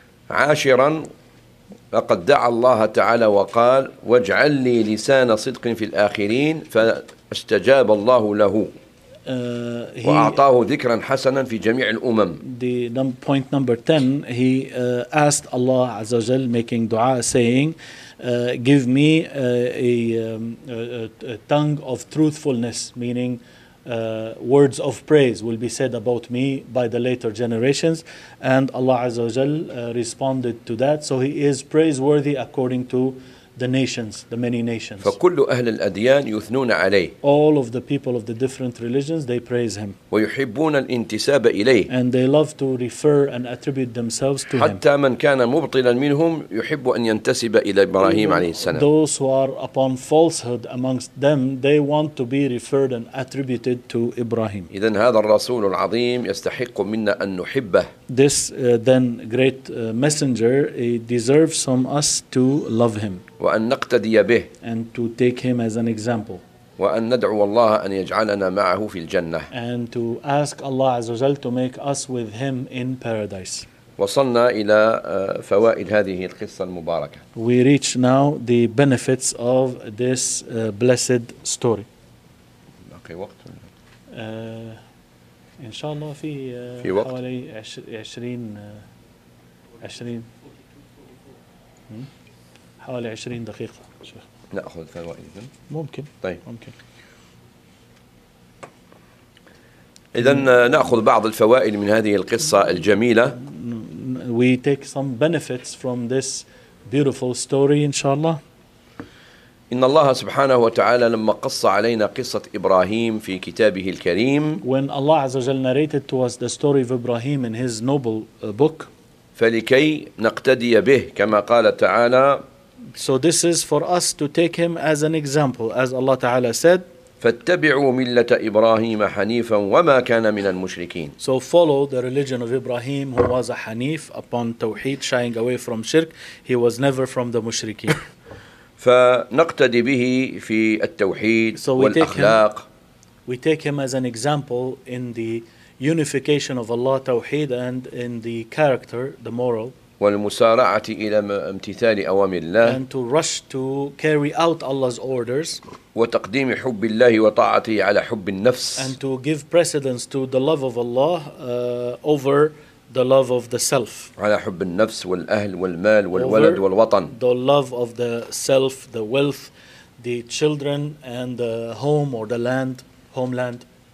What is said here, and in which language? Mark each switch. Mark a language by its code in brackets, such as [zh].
[ar] عاشرا لقد دعا الله تعالى وقال واجعل لي لسان صدق في الآخرين فاستجاب الله له وأعطاه ذكرا حسنا في جميع الأمم. [en] The point number 10, he asked Allah [ar] عز وجل, [en] making dua, saying give me a tongue of truthfulness, meaning words of praise will be said about me by the later generations, and Allah عز وجل responded to that, so he is praiseworthy according to the nations, the many nations. [ar] فكل أهل الأديان يثنون عليه. [en] All of the people of the different religions, they praise him. [ar] ويحبون الانتساب إليه. [en] And they love to refer and attribute themselves to him. [ar] حتى من كان مبطلا منهم يحب أن ينتسب إلى إبراهيم عليه السلام. [en] Those who are upon falsehood amongst them, they want to be referred and attributed to Ibrahim. [ar] إذن هذا الرسول العظيم يستحق منا أن نحبه. [en] This then great messenger deserves from us to love him. [ar] وأن نقتدي به. [en] And to take him as an example. [ar] وأن ندعو الله أن يجعلنا معه في الجنة. [en] And to ask Allah [ar] عز وجل [en] to make us with him in paradise. [ar] وصلنا إلى فوائد هذه القصة المباركة. [en] We reach now the benefits of this blessed story. [ar] باقي وقت. إن شاء الله في في وقت. حوالي 20 حوالي 20 دقيقة شيخ. نأخذ فوائد إذن. ممكن. طيب. ممكن. إذن نأخذ بعض الفوائد من هذه القصة الجميلة. [en] We take some benefits from this beautiful story [ar] إن شاء الله. إن الله سبحانه وتعالى لما قص علينا قصة إبراهيم في كتابه الكريم. [en] When Allah [ar] عز وجل [en] narrated to us the story of Ibrahim in His noble book. [ar] فلكي نقتدي به كما قال تعالى. [en] So this is for us to take him as an example, as Allah Ta'ala said. [ar] فاتبعوا ملة إبراهيم حنيفا وما كان من المشركين. [en] So follow the religion of Ibrahim, who was a Hanif upon Tawheed, shying away from shirk. He was never from the mushrikeen. [ar] فنقتدي به في التوحيد [en] so [ar] والأخلاق. [en] We take him as an example in the unification of Allah Tawheed and in the character, the moral. [ar] والمسارعة إلى امتثال أوامر الله. [en] And to rush to carry out Allah's orders. [ar] وتقديم حب الله وطاعته على حب النفس. [en] And to give precedence to the love of Allah over the love of the self. [ar] على حب النفس والأهل والمال والولد [en] over [ar] والوطن. [en] The love of the self, the wealth, the children and the home or the land, homeland.